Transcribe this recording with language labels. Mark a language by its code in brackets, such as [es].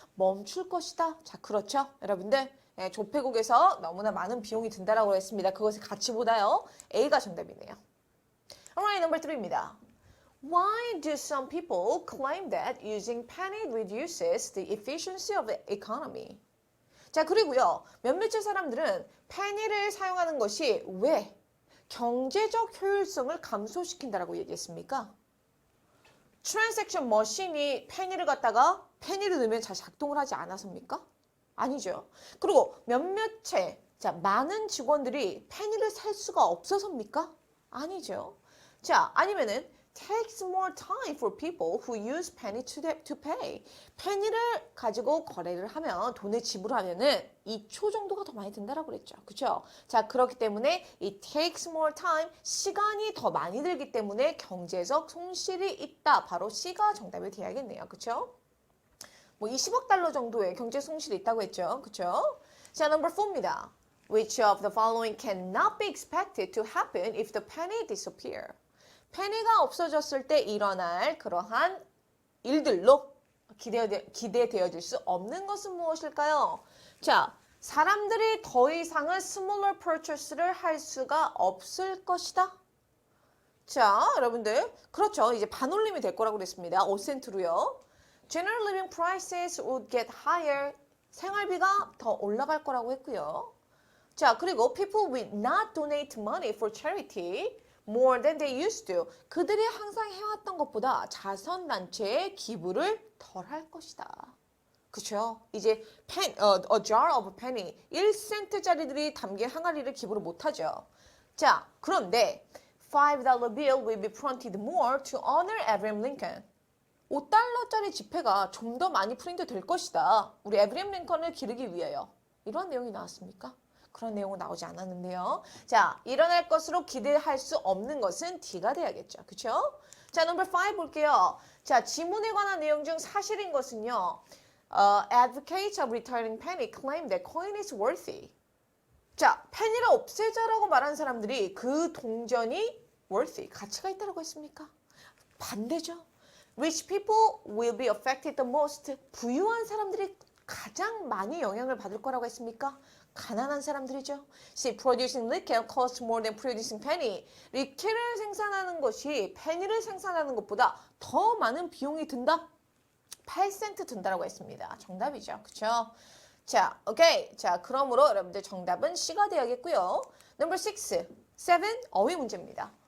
[ko] 멈출 것이다. 자, 그렇죠? 여러분들, 예, 조폐국에서 너무나 많은 비용이 든다라고 했습니다. 그것의 가치보다요. A가 정답이네요. [en] Alright, number 3입니다. Why do some people claim that using penny reduces the efficiency of the economy? [ko] 자, 그리고요. 몇몇의 사람들은 페니를 사용하는 것이 왜 경제적 효율성을 감소시킨다라고 얘기했습니까? 트랜잭션 머신이 페니를 갖다가 페니를 넣으면 잘 작동을 하지 않아서입니까? 아니죠. 그리고 몇몇의 많은 직원들이 페니를 살 수가 없어서입니까? 아니죠. 자, 아니면은 [en] takes more time for people who use penny to pay. [ko] 페니를 가지고 거래를 하면 돈을 지불하면은 2초 정도가 더 많이 든다라고 그랬죠. 그렇죠? 자, 그렇기 때문에 이 [en] takes more time [ko] 시간이 더 많이 들기 때문에 경제적 손실이 있다. 바로 C가 정답이 돼야겠네요. 그렇죠? 뭐 20억 달러 정도의 경제 손실이 있다고 했죠. 그렇죠? 자, number 4입니다. [en] Which of the following cannot be expected to happen if the penny disappear? [ko] 페니가 없어졌을 때 일어날 그러한 일들로 기대되어질 수 없는 것은 무엇일까요? 자, 사람들이 더 이상은 [en] smaller purchase를 [ko] 할 수가 없을 것이다. 자, 여러분들, 그렇죠. 이제 반올림이 될 거라고 그랬습니다. 5센트로요. [en] General living prices would get higher. [ko] 생활비가 더 올라갈 거라고 했고요. 자, 그리고 [en] people will not donate money for charity more than they used to. [ko] 그들이 항상 해왔던 것보다 자선단체에 기부를 덜 할 것이다. 그쵸? 이제 [en] a jar of penny, [ko] 1센트짜리들이 담긴 항아리를 기부를 못하죠. 자, 그런데 [en] $5 bill will be printed more to honor Abraham Lincoln. [ko] 5달러짜리 지폐가 좀 더 많이 프린트 될 것이다. 우리 에브리엄 링컨을 기르기 위하여. 이런 내용이 나왔습니까? 그런 내용은 나오지 않았는데요. 자, 일어날 것으로 기대할 수 없는 것은 D가 돼야겠죠. 그렇죠? 자, 넘버 5 볼게요. 자, 지문에 관한 내용 중 사실인 것은요. [en] Advocates of returning penny claim that coin is worthy. [ko] 자, 페니를 없애자라고 말한 사람들이 그 동전이 worthy, 가치가 있다고 했습니까? 반대죠. [en] Rich people will be affected the most. [ko] 부유한 사람들이 가장 많이 영향을 받을 거라고 했습니까? 가난한 사람들이죠. [en] See, producing liquor costs more than producing penny. [ko] 리케를 생산하는 것이 페니를 생산하는 것보다 더 많은 비용이 든다. 8센트 든다라고 했습니다. 정답이죠. 그렇죠? 자, 오케이. 자, 그러므로 여러분들 정답은 C가 되어야겠고요. Number 6, 7, 어휘 문제입니다.